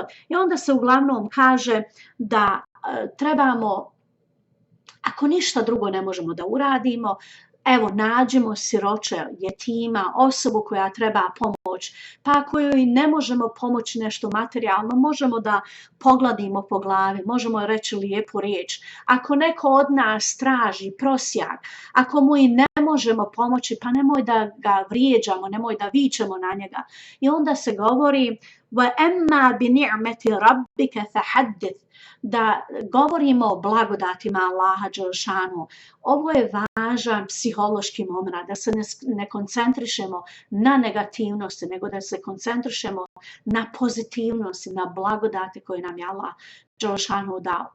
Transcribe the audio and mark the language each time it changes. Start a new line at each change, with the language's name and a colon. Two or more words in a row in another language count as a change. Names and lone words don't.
Bosnian: I onda se uglavnom kaže da trebamo, ako ništa drugo ne možemo da uradimo, evo nađemo siroče, jetima, osobu koja treba pomoć, pa ako joj ne možemo pomoći nešto materijalno, možemo da pogladimo po glavi, možemo reći lijepu riječ. Ako neko od nas traži prosjak, ako mu i ne možemo pomoći, pa nemoj da ga vrijeđamo, nemoj da vičemo na njega. I onda se govori
Arabic: وَأَمَّا بِنِعْمَةِ رَبِّكَ فَحَدِّثْ,
Bosnian: da govorimo o blagodatima Allaha dželešanu. Ovo je važan psihološki moment, da se ne koncentrišemo na negativnosti, nego da se koncentrišemo na pozitivnosti, na blagodate koje nam je Allah dželešanu dao.